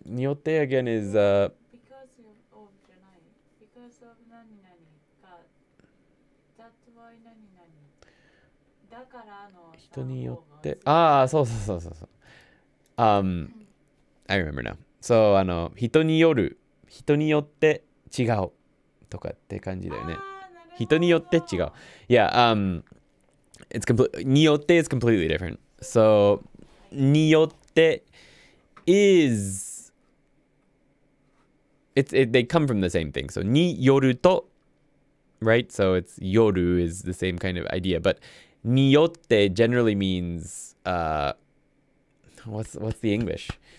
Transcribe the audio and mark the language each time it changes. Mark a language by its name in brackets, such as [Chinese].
[English] によって again is because of [Japanese] じゃない。 [English] because of [Japanese] 何々が [English] that's why [Japanese] 何々だからの人によってそうそうそうそう。 [English] I remember now. [Japanese] So 人による人によって違うとかって感じだよね。人によって違う。 [English] Yeah, it's complete によって is completely different. So によって is they come from the same thing. So によると right? So it's 夜 is the same kind of idea, but によって generally means what's the English?